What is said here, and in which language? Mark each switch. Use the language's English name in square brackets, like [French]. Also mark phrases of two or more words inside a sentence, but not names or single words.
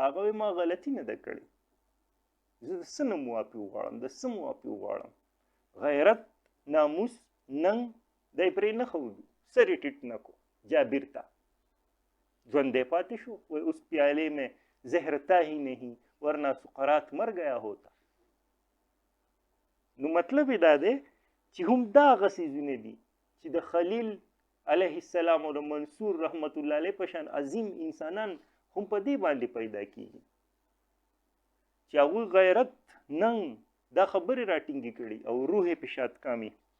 [Pashto] هغه وایي ما غلطي نه ده کړې، زه د څه نه معافي وغواړم، د څه معافي وغواړم؟ غیرت، ناموس، ننګ دی پرې نه ښودو، سر یې ټیټ نه کړو. جابر ته ژوندی پاتې شو، وایي اوس [Urdu] پیالې میں زهر تا ہی نہیں، ورنہ سقراط مر گیا ہوتا. [Pashto] نو مطلب دا دی چې هم دا هغه څیزونه دي چې د خلیل [Arabic] علیه السلام [Pashto] او د منصور [Arabic] رحمت الله علیه [Pashto] په شان عظیم انسانان هم په دې باندې پیدا کیږي چې هغوی غیرت ننګ دا خبرې راټینګې کړي او روح یې په شاد کامي.